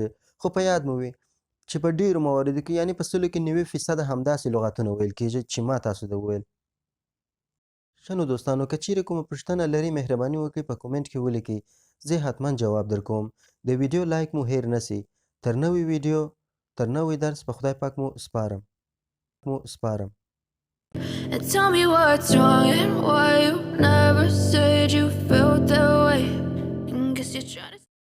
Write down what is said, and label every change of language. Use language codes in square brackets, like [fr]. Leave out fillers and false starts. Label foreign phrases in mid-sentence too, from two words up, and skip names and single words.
[ps] خو په یاد مو وي چې په ډیرو مواردو کې یعنې په 90% همداسې لغاتونه ویل کېږي چې ما تاسو ته وویل. ښه نو دوستانو که چیرې کومه پوښتنه لري مهرباني وکړئ په کومنټ کې ولیکئ زه حتما جواب در کوم. د ویډیو لایک مو هیر نسی. تر نوې ویډیو تر نوې درس په خدای پاک مو سپارم. [en] And tell me what's wrong and why you never said you felt that way. And guess you're trying to